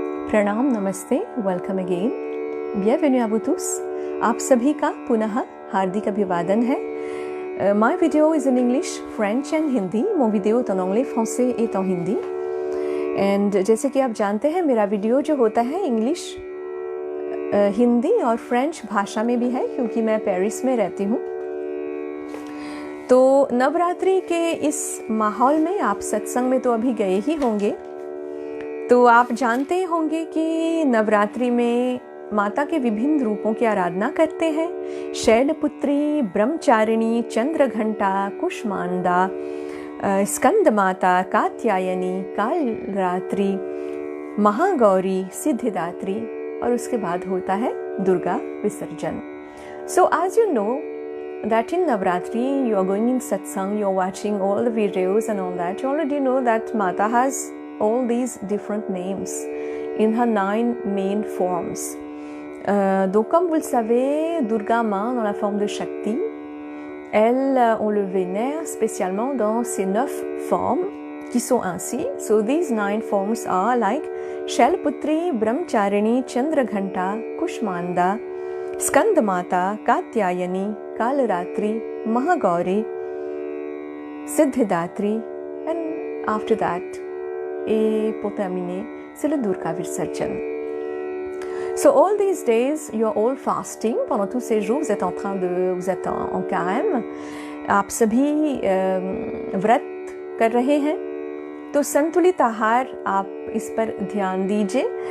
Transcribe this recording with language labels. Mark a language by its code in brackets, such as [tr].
[hi] प्रणाम, नमस्ते, [en] welcome again, [fr] bienvenue à vous tous. [hi] आप सभी का पुनः हार्दिक अभिवादन है. [en] My video is in English, French and Hindi. [fr] Mon vidéo est en anglais, français et en hindi. [hi] And जैसे कि आप जानते हैं मेरा वीडियो जो होता है इंग्लिश, हिंदी और फ्रेंच भाषा में भी है क्योंकि मैं पेरिस में रहती हूँ. तो नवरात्रि के इस माहौल में आप सत्संग में तो अभी गए ही होंगे. तो आप जानते होंगे कि नवरात्रि में माता के विभिन्न रूपों की आराधना करते हैं. शैलपुत्री, ब्रह्मचारिणी, चंद्रघंटा, कुष्मांडा, स्कंद माता, कात्यायनी, कालरात्रि, महागौरी, सिद्धिदात्री और उसके बाद होता है दुर्गा विसर्जन. [en] So as you know that in Navratri you are going in satsang, you are watching all the videos and all that. You already know that Mata has all these different names in her 9 main forms. [fr] Donc comme vous le savez, Durga Maa dans la forme de Shakti, on le vénère spécialement dans ces 9 formes qui sont ainsi. [en] So these 9 forms are like Shailputri, Brahmacharini, Chandraghanta, Kushmanda, Skandamata, Katyayani, Kalaratri, Mahagauri, Siddhidatri, and after that, [fr] et pour terminer, c'est le Durga Visarjan. [en] So all these days, you are all fasting. [fr] Pendant tous ces jours, vous êtes en carême. [hi] आप सभी व्रत कर रहे हैं. तो संतुलित आहार आप इस पर ध्यान दीजिए.